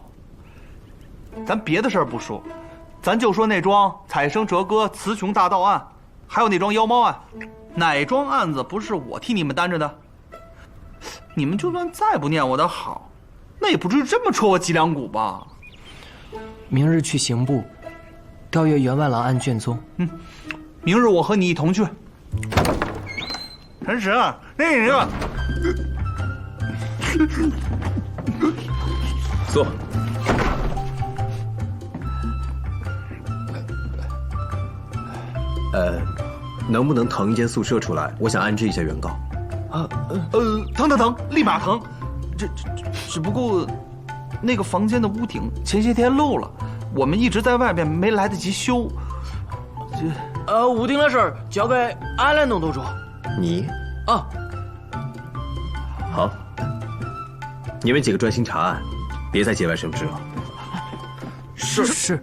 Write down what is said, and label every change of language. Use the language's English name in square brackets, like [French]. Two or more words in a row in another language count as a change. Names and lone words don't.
[Chinese] 咱別的事兒不說，咱就說那樁采生折割雌雄大盜案，還有那樁妖貓案，哪樁案子不是我替你們擔着的？你們就算再不念我的好，那也不至於這麼戳我脊梁骨吧？明日去刑部，調閱員外郎案卷宗。明日我和你一同去。陳實，那個，坐。能不能騰一間宿舍出來？我想安置一下原告。騰，立馬騰。只不過，那個房間的屋頂前些天漏了，我們一直在外面沒來得及修。屋頂的事兒交給俺來弄都中。你啊。好，你们几个专心查案，别再节外生枝了。是。